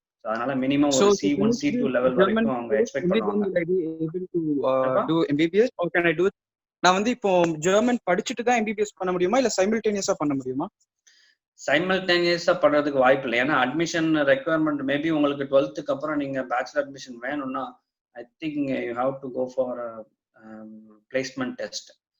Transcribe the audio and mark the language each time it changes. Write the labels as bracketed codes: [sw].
[ta] So அதனால minimum ஒரு C1 C2 level வரைக்கும் அவங்க எக்ஸ்பெக்ட் பண்ணுவாங்க. [en] able to do MBBS or can I do it? [ta] நான் வந்து இப்போ ஜெர்மன் படிச்சிட்டு தான் MBBS பண்ண முடியுமா இல்ல சைமல்டேனியஸா பண்ண முடியுமா? சைமல்டேனியஸா பண்றதுக்கு வாய்ப்பு இல்லை. ஏன்னா அட்மிஷன் ரெக்குயர்மெண்ட் மேபி உங்களுக்கு 12th அப்புறம் நீங்க பேச்சுலர் அட்மிஷன் வேணும்னா [en] I think you have to go for placement test.